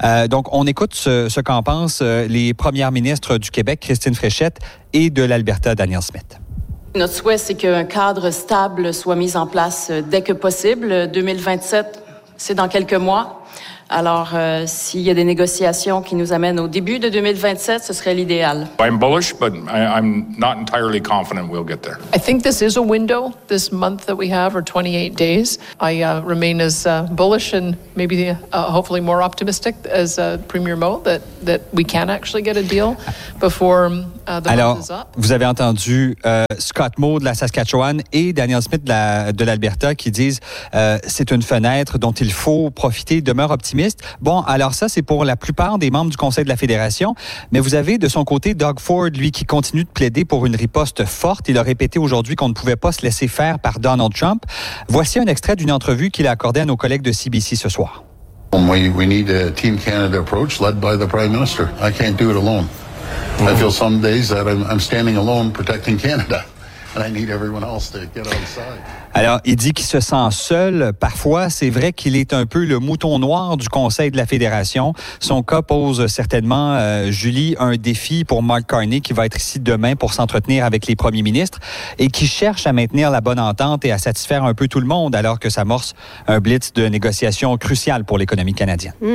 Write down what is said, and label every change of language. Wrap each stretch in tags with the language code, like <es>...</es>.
<fr>Donc, on écoute ce qu'en pensent les premières ministres du Québec, Christine Fréchette, et de l'Alberta, Daniel Smith. Notre souhait, c'est qu'un cadre stable soit mis en place dès que possible. 2027, c'est dans quelques mois. Alors, s'il y a des négociations qui nous amènent au début de 2027, ce serait l'idéal.</fr> <en>I'm bullish, but I'm not entirely confident we'll get there. I think this is a window, this month that we have, or 28 days. I remain as bullish and maybe hopefully more optimistic as Premier Mo that we can actually get a deal before the</en> <fr>Alors,</fr> <en>month is up.</en> <fr>Vous avez entendu Scott Moe de la Saskatchewan et Daniel Smith de l'Alberta qui disent c'est une fenêtre dont il faut profiter, demeure optimiste. Bon, alors ça, c'est pour la plupart des membres du Conseil de la Fédération. Mais vous avez de son côté Doug Ford, lui, qui continue de plaider pour une riposte forte. Il a répété aujourd'hui qu'on ne pouvait pas se laisser faire par Donald Trump. Voici un extrait d'une entrevue qu'il a accordée à nos collègues de CBC ce soir.</fr> <en>We need a Team Canada approach led by the Prime Minister. I can't do it alone. I feel some days that I'm standing alone protecting Canada. And I need everyone else to get on the side.</en> <fr>Alors, il dit qu'il se sent seul. Parfois, c'est vrai qu'il est un peu le mouton noir du Conseil de la Fédération. Son cas pose certainement, Julie, un défi pour Mark Carney qui va être ici demain pour s'entretenir avec les premiers ministres et qui cherche à maintenir la bonne entente et à satisfaire un peu tout le monde alors que s'amorce un blitz de négociations cruciales pour l'économie canadienne.</fr>